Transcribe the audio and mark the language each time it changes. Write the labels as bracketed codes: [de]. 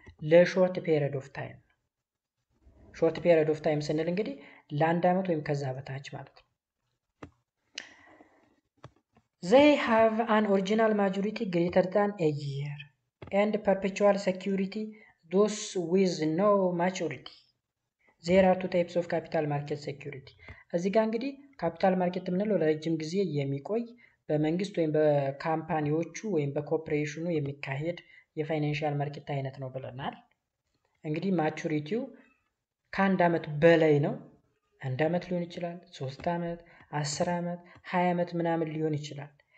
[am] ለሾርት ፔሪድ ኦፍ ታይም። ሾርት ፔሪድ ኦፍ ታይም ስንል እንግዲህ ለ1 ዓመት ወይም ከዛ በታች ማለት ነው። [en] they have an original maturity greater than a year and perpetual security those with no maturity. there are two types of capital market security. [am] እዚህ ጋር እንግዲህ ካፒታል ማርኬት የምንለው ለረጅም ጊዜ የሚቆይ በመንግስት ወይም በካምፓኒዎቹ ወይም በኮርፖሬሽኑ የሚካሄድ የፋይናንሻል ማርኬት አይነት ነው ብለናል። እንግዲህ ማቹሪቲው ከ1 ዓመት በላይ ነው። 1 ዓመት ሊሆን ይችላል፣ 3 ዓመት፣ 10 ዓመት፣ 20 ዓመት ምናምን ሊሆን ይችላል።